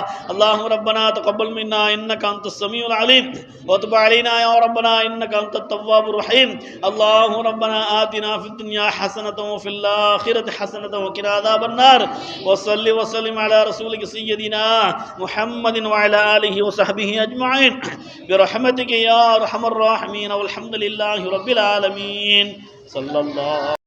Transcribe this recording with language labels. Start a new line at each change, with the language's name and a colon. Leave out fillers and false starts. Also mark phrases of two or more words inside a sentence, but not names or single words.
Arabic: اللهم ربنا تقبل منا إنك أنت السميع العليم وتب علينا يا ربنا إنك أنت التواب الرحيم. اللهم ربنا آتنا في الدنيا حسنة وفي الآخرة حسنة وقنا عذاب النار. وصل وسلم على رسولك سيدنا محمد وعلى آله وصحبه أجمعين برحمتك يا ارحم الراحمين والحمد لله رب العالمين صلى الله